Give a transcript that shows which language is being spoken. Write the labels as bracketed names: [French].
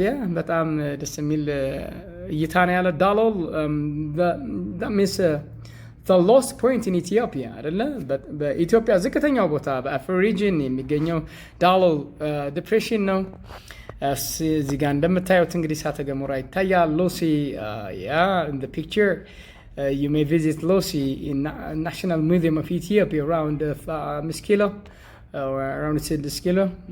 [Amharic] yeah በጣም ደስ የሚል እይታ ነው ያለ ዳሎል [English] that means the lowest point in Ethiopia [Amharic] አይደለ? በኢትዮጵያ ዝቅተኛው ቦታ በአፍር ሪጅን የሚገኘው ዳሎል ዲፕሬሽን ነው። እዚህ ጋር እንደምታዩት እንግዲህ እሳተ ገሞራ ይታያል። ሉሲ [English] in the picture you may visit Lucy in National Museum of Ethiopia around 5 kilo or around 6 kilo.